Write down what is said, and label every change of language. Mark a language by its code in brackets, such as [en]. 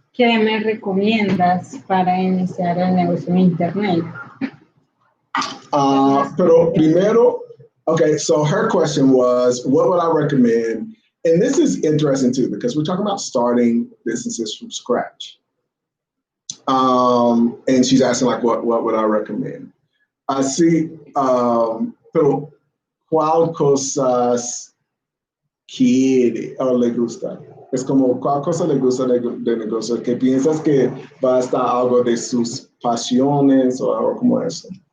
[es] ¿Qué me recomiendas para iniciar el negocio en Internet? Pero primero, [en] okay, so her question was, what would I recommend? And this is interesting too, because we're talking about starting businesses from scratch. And she's asking, like, what would I recommend? [es] Así, pero ¿cuál cosas quiere o le gusta? Es como, ¿cuál cosa le gusta de negocio? ¿Que piensas que va a estar algo de sus pasiones o algo como eso?